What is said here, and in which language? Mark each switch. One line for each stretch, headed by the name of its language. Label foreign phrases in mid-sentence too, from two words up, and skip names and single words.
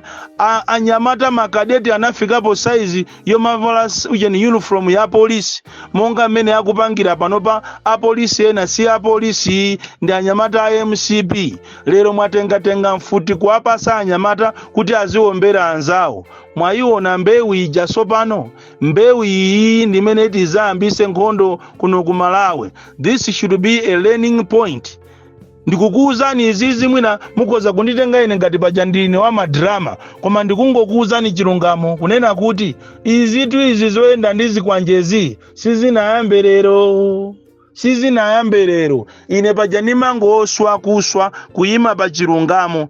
Nyanja: Anyamata makadeti anafikapo saizi yomavala uniform ya polisi, monga mmene akupangira panopa apolisi ena si apolisi ndi anyamata a MCP. Lero mwatenga mfuti kuwapasa anyamata kuti aziombera anzawo. Mwayiona mbewu ija sopano, mbewu iyi ndimene tizayambise nkhondo kuno ku Malawi.
English: This should be a learning point.
Nyanja: Ndikukuuzani izizi mwina mukoza kunditenga ine ngati paja ndine wa madrama, koma ndikungokuuzani chilungamo kunena kuti izitu izi zoyenda ndizikwanjezi sizinayambe lero. Ine paja nimangoswa kuswa kuyima pa chilungamo.